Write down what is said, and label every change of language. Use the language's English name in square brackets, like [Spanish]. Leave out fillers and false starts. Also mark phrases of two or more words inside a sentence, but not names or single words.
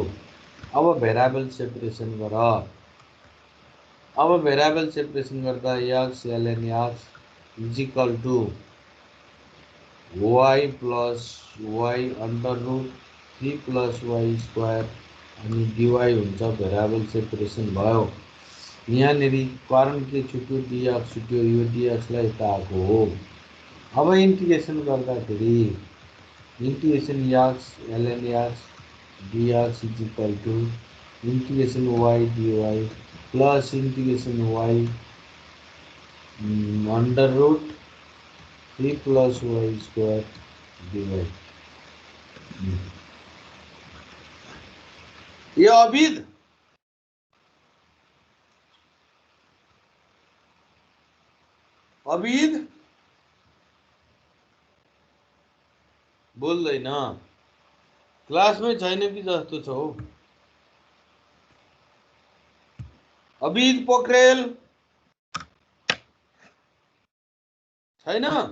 [Nepali] अब [English] variable separation [Nepali] गर। अब [English] variable separation [Nepali] गर्दा [English] x ln x is equal to y plus y under root 3 plus y square [Nepali] अनि dy हुन्छ। [English] variable separation [Nepali] भयो। यहाँनेरि कारण के छुट्यो, dx छुट्यो। यो dx लाई यता आएको हो। अब इन्टिग्रेसन गर्दाखेरि [English] integration x ln x dx is equal to integration y dy plus integration y under root 3 plus y square dy। [Nepali] ये अबिद बोल्दैन, क्लासमै छैन कि जस्तो छ हो। अबिद पोखरेल छैन?